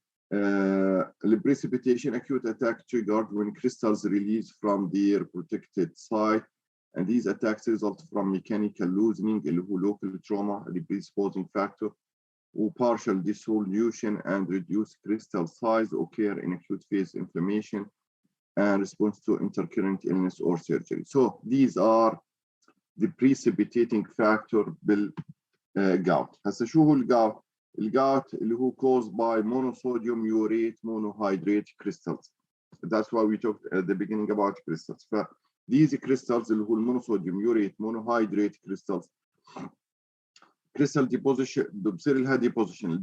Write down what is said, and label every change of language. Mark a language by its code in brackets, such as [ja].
[en] The precipitation acute attack triggered when crystals release from their protected site, and these attacks result from mechanical loosening [ar] اللي هو [en] local trauma, the predisposing factor, or partial dissolution and reduced crystal size occur in acute phase inflammation and response to intercurrent illness or surgery. So these are the precipitating factor [ar] بالجاوت. هسه شو هو الجاوت؟ الجاوت اللي هو [en] caused by monosodium urate monohydrate crystals. That's why we talked at the beginning about crystals. These crystals [ar] اللي هو [en] monosodium urate monohydrate crystals, crystal deposition [ar] بصير لها [en] deposition.